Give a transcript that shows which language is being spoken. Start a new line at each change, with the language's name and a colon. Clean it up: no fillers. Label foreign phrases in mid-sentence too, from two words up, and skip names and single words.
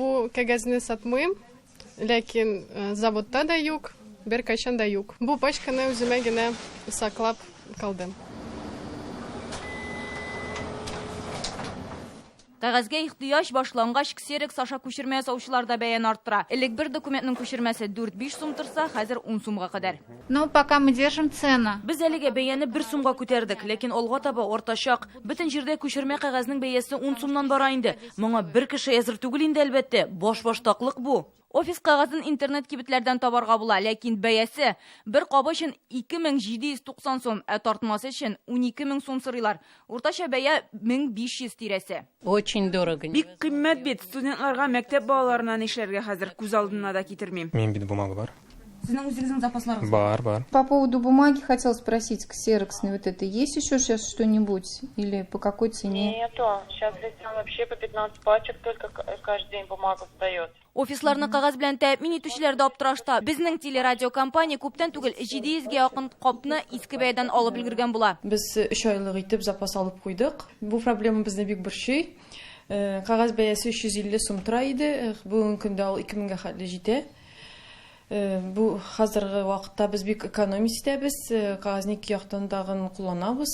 Tatar: Бу кәгазьне сатмыйм, ләкин заводта да юк, бер кайчан да юк. Бу пачканы үземә генә саклап калдым. Кәгазьгә ихтыяҗ башлангач, ксерокс аша күчермә ясаучылар да бәян арттыра. Элек бер документның күчермәсе 4-5 сум торса, хәзер 10 сумга кадәр.
Russian: Но пока мы держим цену.
Tatar: Без әлегә бәяне 1 сумга күтәрдек, ләкин алга таба артачак. Бөтен җирдә күчермә кәгазьнең бәясе 10 сумнан бара инде. Моңа бер кеше әзер түгел инде әлбәттә. Баш-баштаклык бу. Офис кәгазен интернет кибетләрдән табарга була, ләкин бәясе бер кабы өчен 2790 сум, ә тартмасы өчен 12000 сум сорыйлар. Уртача бәя 1500 тирәсе.
Russian: Очень дорого.
Tatar: Бик кыйммәт бит. Студентларга мәктәп балаларына эшләргә хәзер күз алдына да китермим. Мен бит бумага бар. Сезнең үзегезнең запасларыгыз бар.
Russian: По поводу бумаги хотел спросить, ксероксный вот это, есть еще сейчас что-нибудь или по какой цене? Нету. Сейчас вообще по 15 пачек только каждый день бумага сдает.
Tatar: Офисларны кәгазь белән тәэмин итүчеләр дә аптырашта. Безнең телерадиокомпания күптән түгел 700 га якын капны иске бәядән алып өлгергән була. Без 3 айлык итеп запас алып куйдык. Бу проблема безне бик борчый. Кәгазь бәясе 350 сум тора иде. Бүгенге көндә ул 2000 га хәтле җитә. Бу хәзерге вакытта без бик экономист итәбез, кәгазьне ике яктан дагын кулланабыз.